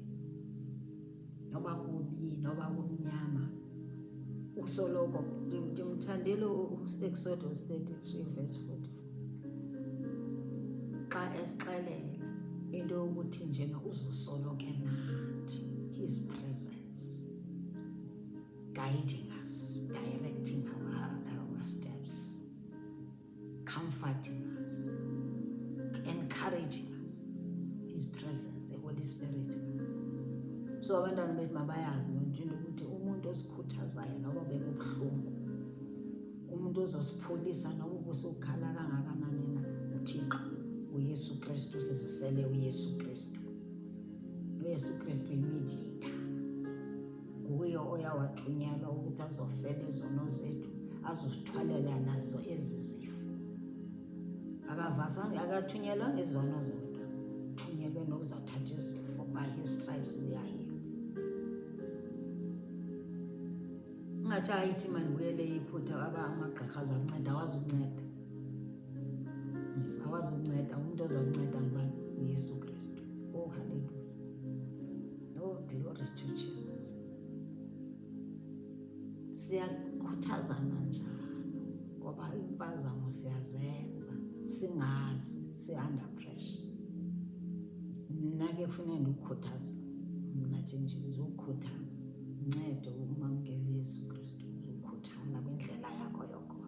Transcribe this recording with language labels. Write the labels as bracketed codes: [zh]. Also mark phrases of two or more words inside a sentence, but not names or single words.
[xh] Noba kubi, noba kumnyama, usoloko ndimthandile Exodus 33 verse 44. Xa esixelela into yokuthi njena uzusoloke nathi, [en] his presence guiding us, directing our steps, comforting us, encouraging us, his presence, the Holy Spirit. [xh] So abantwana bethu mabayazi into ukuthi umuntu osikhuthazayo noba bekubuhlungu, umuntu ozosipholisa noba kusukhala kangakanani na, uThixo uYesu Kristu. Sizisele uYesu Kristu. uYesu Kristu imediator, nguye oyawathunyelwa ukuthi azofela izono zethu, azosithwalela nazo ezi zifo. Akathunyelwanga izono zodwa, thunyelwe nokuzathatha izifo. [en] By his stripes we are healed. [xh] Ungathi ayithi mandibuyele iphutha amagqirha azakunceda, awazukunceda. Awazukunceda. Umuntu ozawunceda ngubani? uYesu Kristu. [en] Oh hallelujah. Oh glory to Jesus. [xh] Siyakhuthazana njalo ngoba impazamo siyazenza singazi, si- [en] under pressure. [xh] Mna ke kufuneka ndikukhuthaza, mna nje ndizokukhuthaza, uncedo umamkela uYesu Kristu, uzokhuthala kwindlela yakho yokhona.